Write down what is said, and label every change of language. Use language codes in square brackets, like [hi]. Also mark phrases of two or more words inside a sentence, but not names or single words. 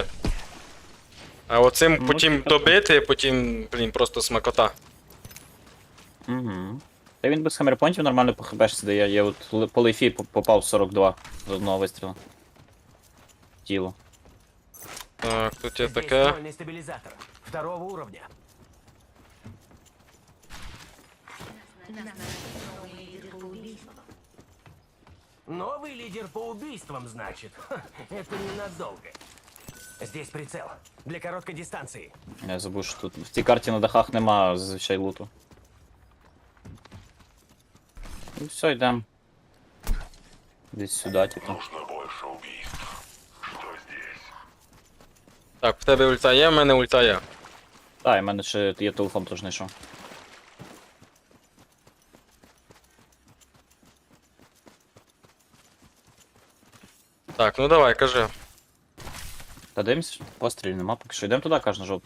[uk] А оцим потім добити, потім, блін, просто смакота. Угу. Та він без хаммерпонтів нормально по хбшці дає. Я от по лейфі попав 42 з одного вистрілу. Тіло. Так, тут є [ru] Здесь [uk] таке. [ru] ствольный стабилизатор. Второго уровня. Новый лидер по убийствам, значит. Ха, это ненадолго. Здесь прицел. Для короткой дистанции. [uk] Я забув, що тут в цій карті на дахах нема зазвичай луту. Ну все, йдемо. Десь сюди, типу. [ru] Нужно больше убийств. Что здесь? [uk] Так, в тебе ульта є, в мене ульта є. Так, і в мене ще є телефон, теж знайшов. Так, ну давай, кажи. Та дивимось, пострілів нема, поки що йдемо туди, каже на жовту.